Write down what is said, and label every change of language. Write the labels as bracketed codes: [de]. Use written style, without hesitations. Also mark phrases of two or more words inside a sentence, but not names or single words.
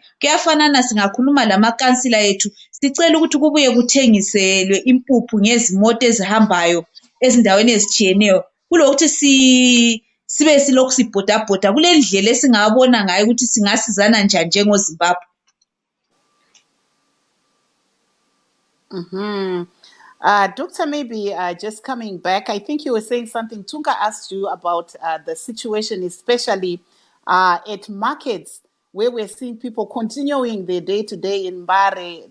[nd] Kuyafanana singakhuluma lamakansila ethu sicela ukuthi kubuye kuthengiselwe impuphu ngezimoto ezihambayo ezindaweni ezitshiyeneyo kulokuthi sibe silokhu sibhodabhoda kule ndlela esingabona ngayo ukuthi singasizana njani njengoZimbabwe. [en] Doctor, maybe just coming back, I think you were saying something. Tunga asked you about the situation, especially at markets where we're seeing people continuing their day-to-day in Mbare.